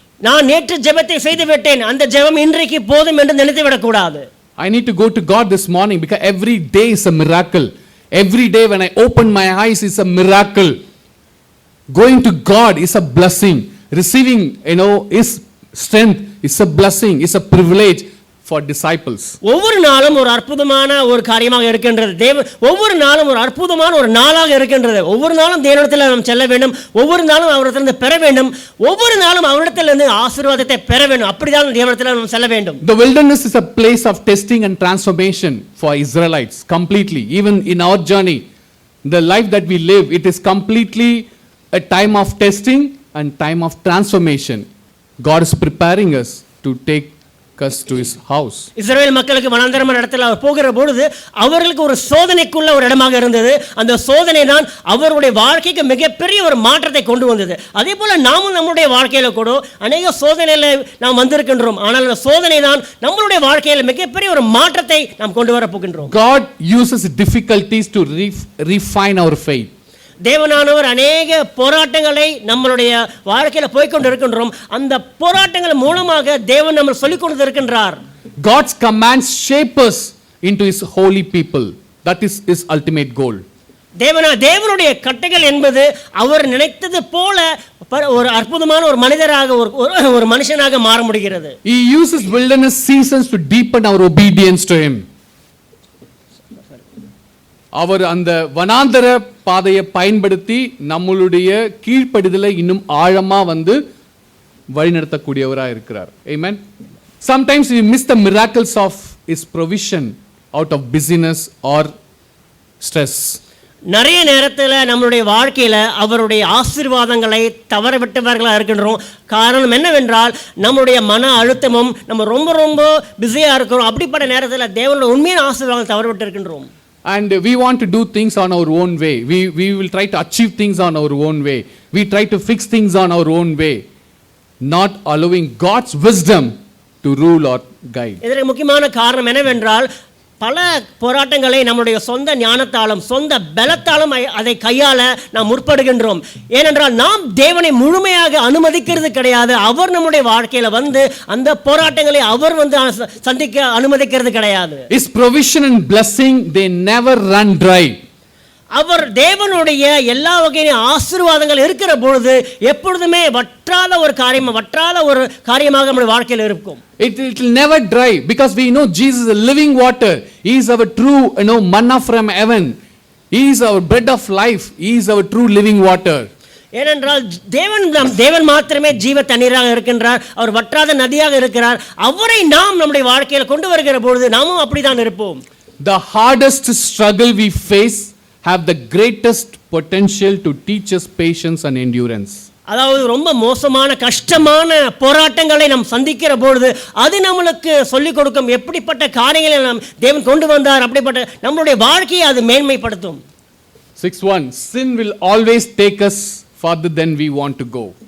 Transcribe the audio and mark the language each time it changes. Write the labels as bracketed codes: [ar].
[ta] நான் நேற்று ஜெபத்தை செய்து விட்டேன், அந்த ஜெபம் இன்றைக்கு போதும் என்று நினைத்து விடக்கூடாது. [en] I need to go to God this morning because every day is a miracle. Every day when I open my eyes is a miracle. Going to God is a blessing. Receiving his strength is a blessing, is a privilege for disciples. [ta] ஒவ்வொரு நாளும் ஒரு அற்புதமான ஒரு காரியமாக இருக்கின்றது. ஒவ்வொரு நாளும் ஒரு அற்புதமான ஒரு நாளாக இருக்கின்றது. ஒவ்வொரு நாளும் தேவனிடத்தில் நாம் செல்ல வேண்டும், ஒவ்வொரு நாளும் அவரிடத்திலிருந்து பெற வேண்டும், ஒவ்வொரு நாளும் அவரிடத்திலிருந்து ஆசீர்வாதத்தை பெற வேண்டும். அப்படிதான் தேவனிடத்தில் நாம் செல்ல வேண்டும். [en] The wilderness is a place of testing and transformation for Israelites completely. Even in our journey, the life that we live, it is completely a time of testing and time of transformation. God is preparing us to take us to his house. [ta] இஸ்ரவேல் மக்களுக்கு வனாந்தரமான இடத்துல அவர் போகிற பொழுது அவர்களுக்கு ஒரு சோதனைக்குள்ள ஒரு இடமாக இருந்தது. அந்த சோதனை தான் அவருடைய வாழ்க்கைக்கு மிகப்பெரிய ஒரு மாற்றத்தை கொண்டு வந்தது. அதே போல நாமும் நம்முடைய வாழ்க்கையில கூட அநேக சோதனையில நாம் வந்திருக்கின்றோம். ஆனால் அந்த சோதனை தான் நம்மளுடைய வாழ்க்கையில மிகப்பெரிய ஒரு மாற்றத்தை நாம் கொண்டு வர போகின்றோம். [en] God uses difficulties to refine our faith. [ta] தேவனானவர் அநேக போராட்டங்களை நம்மளுடைய வாழ்க்கையில போய்க்கொண்டு இருக்கின்றோம். அந்த போராட்டங்கள் மூலமாக தேவன் நம்ம சொல்லிக் கொண்டு இருக்கின்றார். [en] God's commands shape us into his holy people. That is his ultimate goal. [ta] தேவனுடைய கட்டளைகள் என்பது அவர் நினைத்தது போல ஒரு அற்புதமான ஒரு மனிதராக ஒரு மனுஷனாக மாற முடிகிறது. [en] He uses wilderness seasons to deepen our obedience to him. [ta] அவர் அந்த வனாந்தர பாதையை பயன்படுத்தி நம்மளுடைய கீழ்ப்படிதலை இன்னும் ஆழமா வழிநடத்தக்கூடியவராக இருக்கிறார். [en] Amen. Sometimes we miss the miracles of his provision out of busyness or stress. [ta] நிறைய நேரத்தில் நம்மளுடைய வாழ்க்கையில் அவருடைய ஆசீர்வாதங்களை தவற விட்டவர்களாக இருக்கின்றோம். காரணம் என்னவென்றால் நம்முடைய மன அழுத்தமும் நம்ம ரொம்ப ரொம்ப பிஸியாக இருக்கிறோம். அப்படிப்பட்ட நேரத்தில் தேவனுடைய உண்மையான ஆசீர்வாதங்களை தவற விட்டு இருக்கின்றோம். [en] And we want to do things on our own way. We will try to achieve things on our own way. We try to fix things on our own way, not allowing God's wisdom to rule or guide. [ta] இதற்கு முக்கியமான காரணம் என்னவென்றால் பல போராட்டங்களை நம்முடைய சொந்த ஞானத்தாலும் சொந்த பலத்தாலும் அதை கையாள நாம் முற்படுகின்றோம். ஏனென்றால் நாம் தேவனை முழுமையாக அனுமதிக்கிறது கிடையாது. அவர் நம்முடைய வாழ்க்கையில அந்த போராட்டங்களை அவர் சந்திக்க அனுமதிக்கிறது கிடையாது. [en] His provision and blessing, they never run dry. [ta] அவர் தேவனுடைய எல்லா வகையான ஆசீர்வாதங்கள் இருக்கிற பொழுது எப்பொழுதுமே வற்றாத ஒரு காரியமாக நம்முடைய வாழ்க்கையில் இருக்கும். [en] It will never dry because we know Jesus is a living water. He is our true, manna from heaven. He is our bread of life. He is our true living water. [ta] ஏனென்றால் தேவன் மாத்திரமே ஜீவ தண்ணீராக இருக்கின்றார். அவர் வற்றாத நதியாக இருக்கிறார். அவரை நாம் நம்முடைய வாழ்க்கையில் கொண்டு வருகிற பொழுது நாமும் அப்படிதான் இருப்போம். [en] The hardest struggle we face have the greatest potential to teach us patience and endurance. [ta] அதாவது ரொம்ப மோசமான கஷ்டமான போராட்டங்களை நாம் சந்திக்கிற பொழுது அது நம்மளுக்கு சொல்லிக் கொடுக்கும் எப்படிப்பட்ட காரியங்களை நாம் தேவன் கொண்டு வந்தார். அப்படிப்பட்ட நம்மளுடைய வாழ்க்கையை அது மேன்மைப்படுத்தும். [en] 6:1 Sin will always take us farther than we want to go.